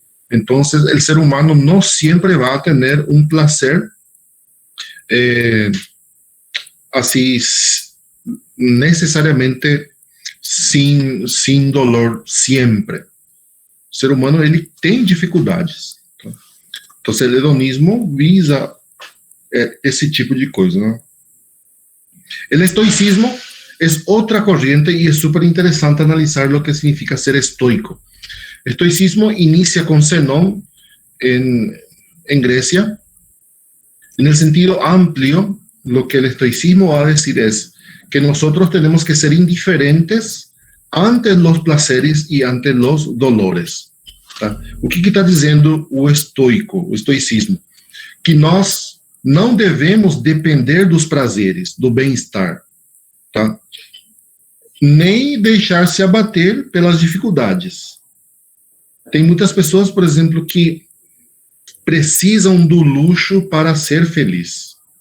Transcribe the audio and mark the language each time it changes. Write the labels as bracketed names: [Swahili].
[Portuguese] Então, o ser humano não sempre vai ter um [Spanish] placer [Portuguese] assim, necessariamente sem [Spanish] dolor [Portuguese] sempre. O ser humano ele tem dificuldades. Então, o hedonismo visa esse tipo de coisa, né? O estoicismo é outra [Spanish] corriente [Portuguese] e é super interessante analisar o que significa ser estoico. [Spanish] Estoicismo inicia con Zenón en Grecia. En el sentido amplio, lo que el estoicismo va a decir es que nosotros tenemos que ser indiferentes ante los placeres y ante los dolores. [Portuguese] Tá? O que está dizendo o estoicismo? Que nós não devemos depender dos prazeres, do bem-estar, tá? Nem deixar se abater pelas dificuldades. Tem muitas pessoas, por exemplo, que precisam do luxo para ser feliz.